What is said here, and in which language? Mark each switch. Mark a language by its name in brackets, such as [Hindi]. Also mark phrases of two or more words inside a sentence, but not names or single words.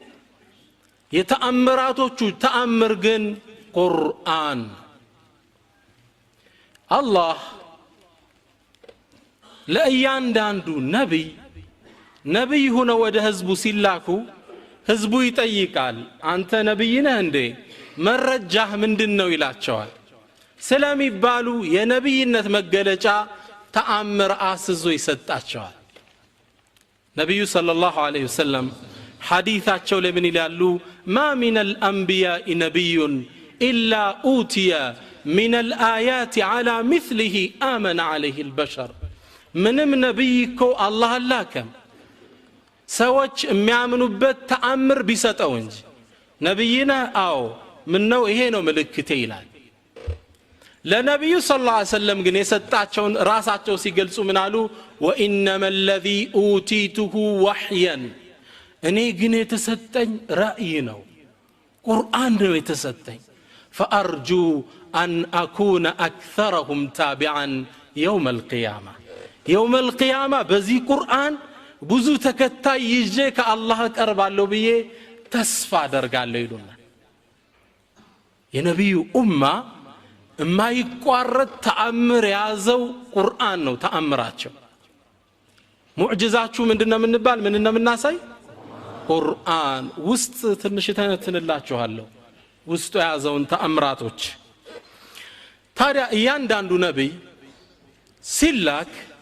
[Amharic] የተአምራቶቹ ተአምር ግን ቁርአን አላህ ለእያንዳንዱ ነብይ ሆነ ወደ ህዝቡ ሲላኩ ህዝቡ ይጠይቃል አንተ ነብይ ነህ እንዴ መረጃህ ምንድነው ይላቸዋል ስለሚባሉ የነብይነት መገለጫ ተአምር አስዞ ይሰጣቸዋል [Arabic] ነብዩ صلى الله عليه وسلم [Amharic] ሐዲታቸው ለምን ይላሉ [Arabic] ما من الانبياء نبي الا اوتي من الايات على مثله امن عليه البشر [Amharic] ምንም ነብይ እኮ አላህ አላከም ሰዎች የሚያምኑበት ተአምር ቢሰጠው እንጂ ነብይና አዎ ምን ነው ይሄ ነው ምልክቴ ይላል ለነብዩ [Arabic] صلى الله عليه وسلم [Amharic] ግን የሰጣቸውን ራሳቸው ሲገልጹ ምን አሉ [Arabic] وانما الذي اوتيته وحيا [Amharic] እኔ ግን የተሰጠኝ ራእይ ነው ቁርአን ነው የተሰጠኝ [Arabic] فارجو ان اكون اكثرهم تابعا يوم القيامه يوم القيامه [Amharic] በዚህ ቁርአን ብዙ ተከታይ ይዤ ከአላህ ቀርባለሁ ብዬ ተስፋ አደርጋለሁ ይሉናል የነብዩ ኡማ የማይቋረጥ ተአምር ያዘው ቁርአን ነው ተአምራቸው ሙዕጂዛችሁ ምንድነው ምንባል ምንነው ምናሳይ ቁርአን ውስጥ ትንሽ ተነትንላችኋለሁ ውስጡ ያዘውን ተአምራቶች ታዲያ እያንዳንዱ ነብይ ሲላክ